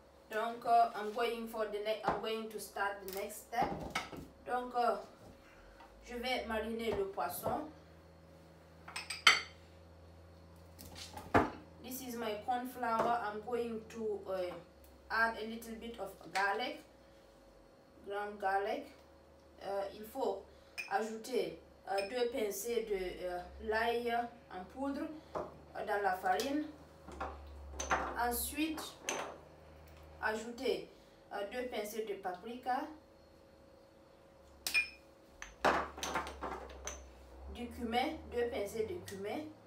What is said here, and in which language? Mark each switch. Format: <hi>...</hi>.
<en>Donc I'm going to start the next step.</en> <fr>Donc je vais mariner le poisson.</fr> <en>This is my corn flour. I'm going to add a little bit of garlic, ground garlic.</en> <fr>Il faut ajouter 2 pincées de l'ail en poudre dans la farine. Ensuite, ajouter 2 pincées de paprika, du cumin, 2 pincées de cumin.</fr>